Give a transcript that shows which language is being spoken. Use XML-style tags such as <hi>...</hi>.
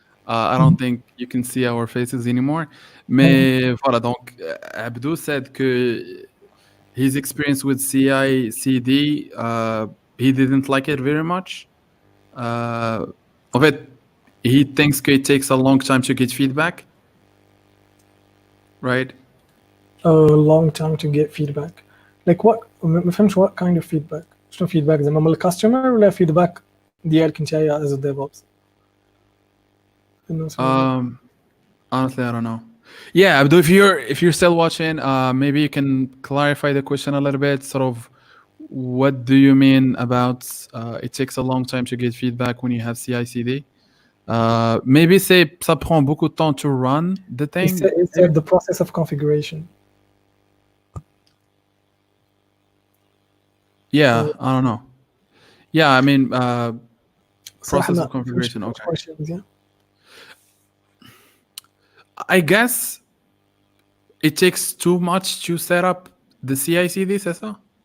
<en>I don't think you can see our faces anymore.</en> <fr>Mais voilà, donc</fr> <en>Abdou said que his experience with CI/CD, he didn't like it very much. Of it, he thinks it takes a long time to get feedback. Right? A long time to get feedback. Like what?</en> <ar>ما فهمتش</ar> <en>what kind of feedback.</en> <ar>شنو feedback زعما من الكاستمر ولا feedback ديالك نتايا</ar> <en>as a DevOps? Honestly, I don't know. Yeah, Abdul, if you're still watching, maybe you can clarify the question a little bit. Sort of, what do you mean about it takes a long time to get feedback when you have CI/CD? Maybe say</en> <fr>ça prend beaucoup de temps</fr> <en>to run the thing. It's the process of configuration. Yeah, I don't know. Yeah, I mean, process of configuration. Okay. Questions, yeah. I guess it takes too much to set up the CI/CD,</en> <fr>c'est ça?</fr>